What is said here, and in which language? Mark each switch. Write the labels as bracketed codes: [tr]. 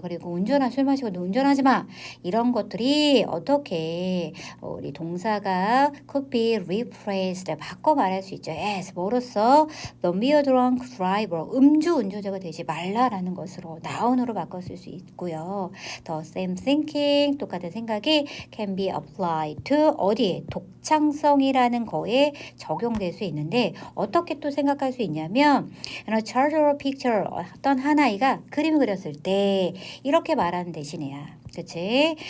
[ko] 그리고 술 마시고 너 운전하지 마. 이런 것들이 어떻게 우리 동사가 [en] could be rephrased [ko] 바꿔 말할 수 있죠. [en] as [ko] 뭐로써 [en] Don't be a drunk driver. [ko] 음주 운전자가 되지 말라라는 것으로 noun으로 바꿔 쓸 수 있고요. [en] The same thinking [ko] 똑같은 생각이 [en] can be applied to [ko] 어디에 독창성이라는 거에 적용될 수 있는데 어떻게 또 생각할 수 있냐면 [en] a chart or picture [ko] 어떤 한 아이가 그림을 그렸을 때 이렇게 말하는 대신에야. 그치?